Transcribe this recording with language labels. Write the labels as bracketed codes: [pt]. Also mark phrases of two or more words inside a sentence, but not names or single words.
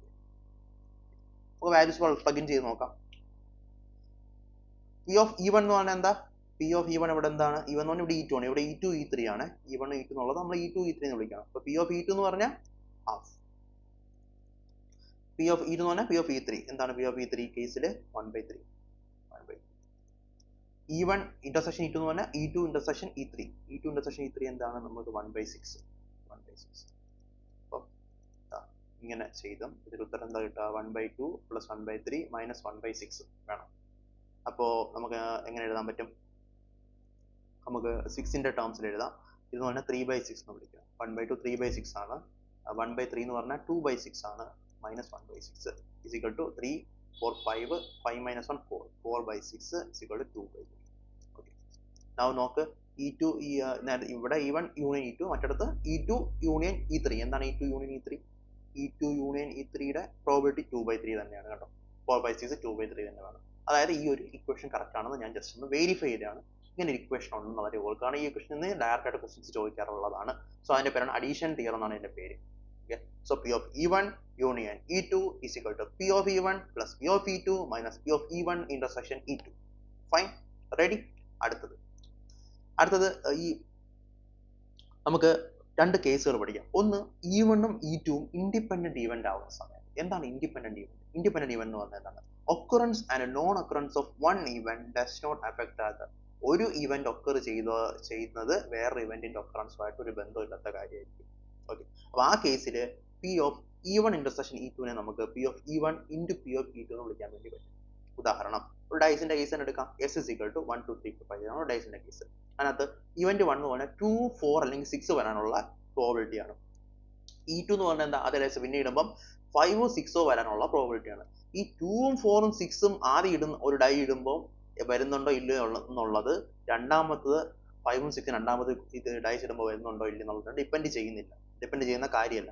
[ml] അപ്പോൾ [en] values plug in [ml] ചെയ്ത് നോക്കാം. [en] P of E1 [ml] എന്ന് പറഞ്ഞാൽ എന്താ? [en] P of E1 [ml] ഇവിടെ എന്താണ്? E1 എന്ന് പറഞ്ഞാൽ ഇവിടെ E2 ആണ്, ഇവിടെ E2 E3 ആണ്. E1 E2 എന്നുള്ളത് നമ്മൾ E2 E3 എന്ന് വിളിക്കണം. അപ്പോൾ [en] P of E2 [ml] എന്ന് പറഞ്ഞാൽ ഹാഫ്. [en] P of E2 [ml] എന്ന് പറഞ്ഞാൽ [en] P of E3 [ml] എന്താണ്? [en] P of E3 [ml] കേസിൽ 1/3. [en] E1 intersection E2 [ml] എന്ന് പറഞ്ഞാൽ [en] E2 intersection E3. E2 intersection E3 [ml] എന്താണ്? നമുക്ക് 1/6. അപ്പോൾ ഇങ്ങനെ ചെയ്തും ഇതിൽ ഉത്തരം എന്താ കിട്ടുക? [en] 1/2 plus 1/3 minus 1/6 [ml] വേണം. അപ്പോൾ നമുക്ക് എങ്ങനെ എഴുതാൻ പറ്റും? നമുക്ക് 6-ന്റെ ടേംസിൽ എഴുതാം. ഇതെന്ന് പറഞ്ഞാൽ 3/6 എന്ന് വിളിക്കാം. 1/2 3/6 ആണ്. 1/3 എന്ന് പറഞ്ഞാൽ 2/6 ആണ്. [en] minus 1/6 is equal to 3, 4, 5 minus 1 4. 4/6 is equal to 2/3. Okay. Now നോക്ക്, E2 ഇവിടെ E1 union E2, മറ്റടുത്ത് E2 union E3. [ml] എന്താണ് [en] E2 union E3? [ml] E2 union E3യുടെ പ്രോബിലിറ്റി 2/3 തന്നെയാണ് കേട്ടോ. 4/6 2/3 തന്നെ വേണം. അതായത് ഈ ഒരു [en] equation correct [ml] ആണെന്ന് ഞാൻ ജസ്റ്റ് ഒന്ന് വെരിഫൈ ചെയ്തതാണ്. ഇങ്ങനെ ഒരു ഇക്വേഷൻ ഉണ്ടെന്ന് വളരെ ഓർക്കാണ്. ഈ ഇക്വേഷനിൽ നിന്ന് ഡയറക്റ്റ് ആയിട്ട് ക്വസ്റ്റ്യൻസ് ചോദിക്കാറുള്ളതാണ്. സോ അതിന്റെ പേരാണ് [en] addition theorem [ml] എന്നാണ് ഇതിന്റെ പേര്. [en] Okay. So P of E1 union E2 is equal to P of E1 plus P of E2 minus P of E1 intersection E2. Fine. Ready? [ml] അടുത്തത് ഈ നമുക്ക് രണ്ട് കേസുകൾ പഠിക്കാം. ഒന്ന്, E1 ഉം E2 ഉം [en] independent event [ml] ആവുന്ന സമയം. എന്താണ് [en] independent event? independent event [ml] എന്ന് പറഞ്ഞാൽ എന്താണ്? [en] occurrence and non occurrence of one event does not affect the other. [ml] ഒരു ഇവന്റ് ഒക്കർ ചെയ്യുന്നത് വേറൊരു ഇവന്റിന്റെ ഒക്കറൻസുമായിട്ട് ഒരു ബന്ധമില്ലാത്ത കാര്യമായിരിക്കും. ഓക്കെ, അപ്പൊ ആ കേസിൽ [en] P of E1 intersection E2 [ml] നെ നമുക്ക് [en] P of E1 into P of E2 [ml] എന്ന് വിളിക്കാൻ വേണ്ടി പറ്റും. ഉദാഹരണം, ഒരു ഡൈസിന്റെ കേസ് തന്നെ എടുക്കാം. [en] S is equal to [ml] 1, 2, 3, 4, 5 ആണ് ഡൈസിന്റെ കേസ്. അതിനകത്ത് ഇവന്റ് 1 എന്ന് പറഞ്ഞാൽ 2, 4 അല്ലെങ്കിൽ 6 വരാനുള്ള പ്രോബിലിറ്റി ആണ്. E2 എന്ന് പറഞ്ഞാൽ എന്താ? അതേ ഡൈസ് പിന്നെ ഇടുമ്പം 5, 6 വരാനുള്ള പ്രോബിലിറ്റി ആണ്. ഈ 2, 4, 6 ആദ്യം ഒരു ഡൈ ഇടുമ്പോൾ വരുന്നുണ്ടോ ഇല്ലയോ എന്നുള്ളത് രണ്ടാമത്തത് 5, 6 രണ്ടാമത് ഇത് ഡൈസ് ഇടുമ്പോൾ വരുന്നുണ്ടോ ഇല്ല എന്നുള്ളത് ഡിപ്പെൻഡ് ചെയ്യുന്ന കാര്യമല്ല.